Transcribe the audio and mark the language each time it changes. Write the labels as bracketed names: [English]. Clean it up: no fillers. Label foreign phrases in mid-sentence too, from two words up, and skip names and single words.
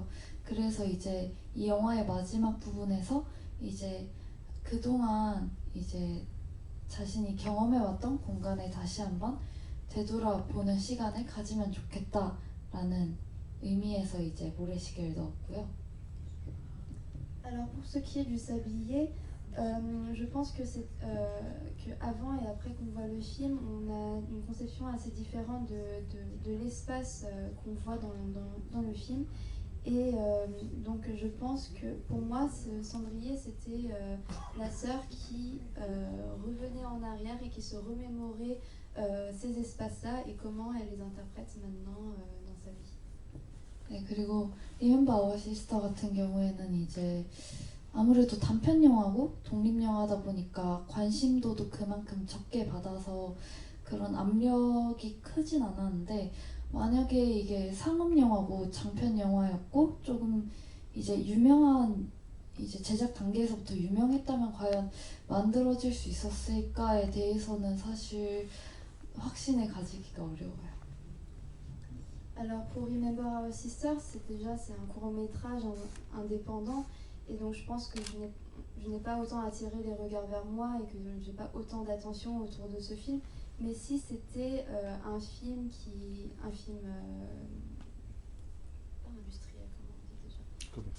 [Korean] 그래서 이제 이 영화의 마지막 부분에서 이제 그동안 이제 자신이 경험해왔던 공간에 다시 한번 되돌아보는 시간을 가지면 좋겠다라는 의미에서 이제 모래시계를 넣었고요. [French] Alors pour ce qui est du sablier, je pense que c'est que avant et après qu'on voit le film, on a une conception assez différente de l'espace qu'on voit dans le film. Et donc je pense que pour moi, ce cendrier, c'était la sœur qui revenait en arrière et qui se remémorait ces espaces-là et comment elle les interprète maintenant dans sa vie. [Korean] 네, 그리고 Remember Our Sister 같은 경우에는 이제 아무래도 단편 영화고 독립 영화다 보니까 관심도도 그만큼 적게 받아서 그런 압력이 크진 않았는데, 만약에 이게 상업 영화고 장편 영화였고 조금 이제 유명한 이제 제작 단계에서부터 유명했다면 과연 만들어질 수 있었을까에 대해서는 사실 확신을 가지기가 어려워요. [French] Alors pour Remember Our Sister, c'est un court-métrage indépendant et donc je pense que je n'ai pas autant attiré les regards vers moi et que je n'ai pas autant d'attention autour de ce film. Mais si c'était un film pas industriel, comment on dit déjà ?